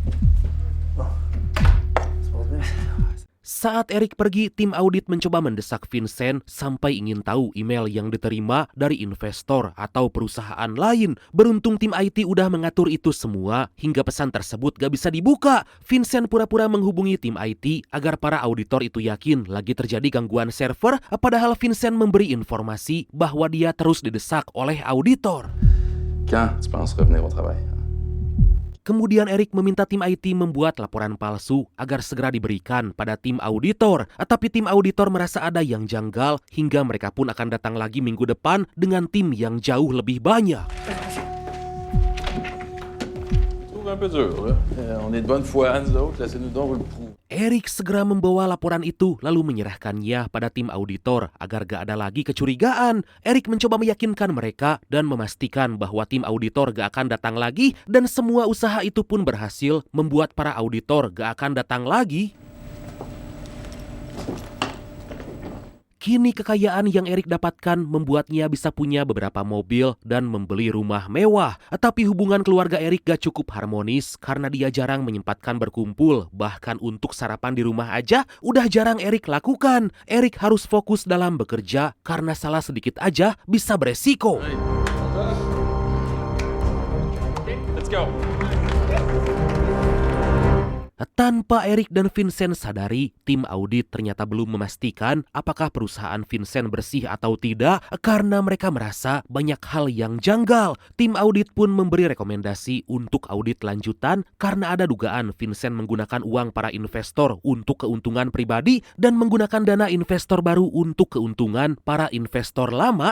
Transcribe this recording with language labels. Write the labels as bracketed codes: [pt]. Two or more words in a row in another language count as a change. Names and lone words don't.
[id] Saat Eric pergi, tim audit mencoba mendesak Vincent sampai ingin tahu email yang diterima dari investor atau perusahaan lain. Beruntung tim IT udah mengatur itu semua hingga pesan tersebut gak bisa dibuka. Vincent pura-pura menghubungi tim IT agar para auditor itu yakin lagi terjadi gangguan server, padahal Vincent memberi informasi bahwa dia terus didesak oleh auditor. [fr] Quand tu penses revenir au travail? [id] Kemudian Eric meminta tim IT membuat laporan palsu agar segera diberikan pada tim auditor. Tapi tim auditor merasa ada yang janggal hingga mereka pun akan datang lagi minggu depan dengan tim yang jauh lebih banyak. [fr] Un peu dur, là. On est de bonne foi, nous autres. Laissez-nous donc le prouver. [id] Eric segera membawa laporan itu lalu menyerahkannya pada tim auditor agar gak ada lagi kecurigaan. Eric mencoba meyakinkan mereka dan memastikan bahwa tim auditor gak akan datang lagi, dan semua usaha itu pun berhasil membuat para auditor gak akan datang lagi. Kini kekayaan yang Eric dapatkan membuatnya bisa punya beberapa mobil dan membeli rumah mewah. Tapi hubungan keluarga Eric gak cukup harmonis karena dia jarang menyempatkan berkumpul. Bahkan untuk sarapan di rumah aja udah jarang Eric lakukan. Eric harus fokus dalam bekerja karena salah sedikit aja bisa beresiko. [en] Let's go. [id] Tanpa Eric dan Vincent sadari, tim audit ternyata belum memastikan apakah perusahaan Vincent bersih atau tidak karena mereka merasa banyak hal yang janggal. Tim audit pun memberi rekomendasi untuk audit lanjutan karena ada dugaan Vincent menggunakan uang para investor untuk keuntungan pribadi dan menggunakan dana investor baru untuk keuntungan para investor lama.